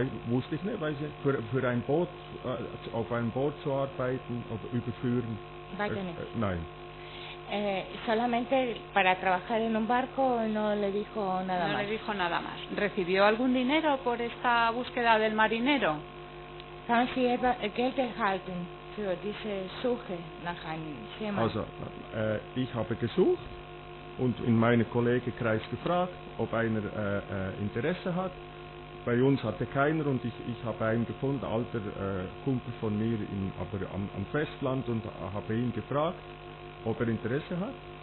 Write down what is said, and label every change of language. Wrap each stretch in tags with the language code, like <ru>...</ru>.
<de>Wusste ich nicht, weil für ein Boot, auf einem Boot zu arbeiten oder überführen. Weiter nicht. Nein.</de> <es>Solamente para trabajar en un barco no le dijo nada No más. le dijo nada más. ¿Recibió algún dinero por esta búsqueda del marinero?</es> <de>Haben Sie Geld erhalten für diese Suche nach einem Seemann? Also, ich habe gesucht und in meinem Kollegenkreis gefragt, ob einer Interesse hat. Bei uns hatte keiner und ich habe einen gefunden, alter Kumpel von mir, aber am Festland, und habe ihn gefragt, ob er Interesse hat.</de>